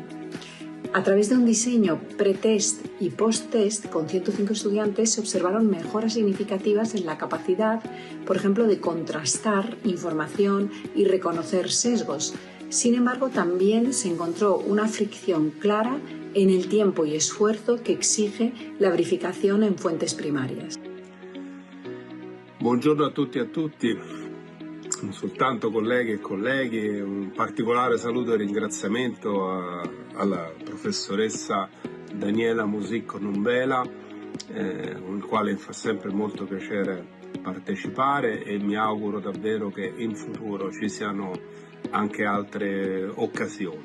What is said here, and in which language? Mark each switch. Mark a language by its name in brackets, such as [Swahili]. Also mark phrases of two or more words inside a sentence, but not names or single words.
[Spanish] A través de un diseño pre-test y post-test con 105 estudiantes se observaron mejoras significativas en la capacidad, por ejemplo, de contrastar información y reconocer sesgos. Sin embargo, también se encontró una fricción clara en el tiempo y esfuerzo que exige la verificación en fuentes primarias. [Italian] Buongiorno a tutti e a tutti, non soltanto colleghe e colleghi, un particolare saluto e ringraziamento alla professoressa Daniela Musicco-Numbela, con il quale fa sempre molto piacere partecipare e mi auguro davvero che in futuro ci siano anche altre occasioni.